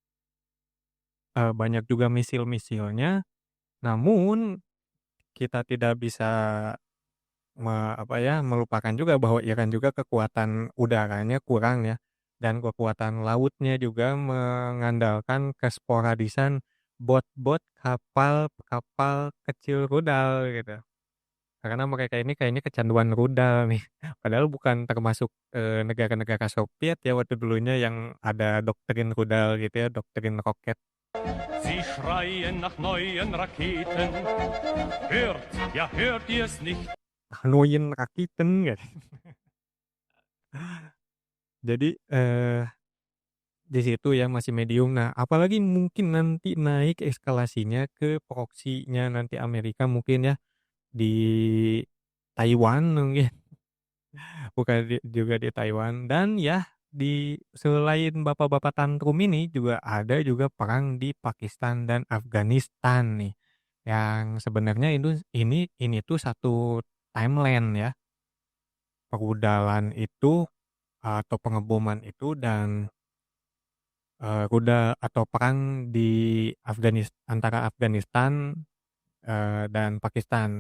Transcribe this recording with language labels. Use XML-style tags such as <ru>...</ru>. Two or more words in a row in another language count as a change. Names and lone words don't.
<id>banyak juga misil-misilnya, namun kita tidak bisa melupakan juga bahwa Iran juga kekuatan udaranya kurang ya, dan kekuatan lautnya juga mengandalkan kesporadisan bot-bot kapal-kapal kecil rudal gitu. Karena mereka ini kayaknya kecanduan rudal nih, padahal bukan termasuk, negara-negara Soviet ya waktu dulunya yang ada doktrin rudal gitu ya, doktrin roket.</id> <de>Sie schreien nach neuen Raketen. Hört, ja hört ihr es nicht? Nuyin Rakiten gitu.</de> <id>Jadi, di situ ya masih medium. Nah, apalagi mungkin nanti naik eskalasinya ke proksinya nanti Amerika mungkin ya, di Taiwan mungkin, bukan juga di Taiwan dan ya di selain bapak-bapak tantrum ini juga ada juga perang di Pakistan dan Afghanistan nih, yang sebenarnya ini tuh satu timeline ya, perudalan itu atau pengeboman itu dan kuda atau perang di antara Afghanistan, dan Pakistan.</id>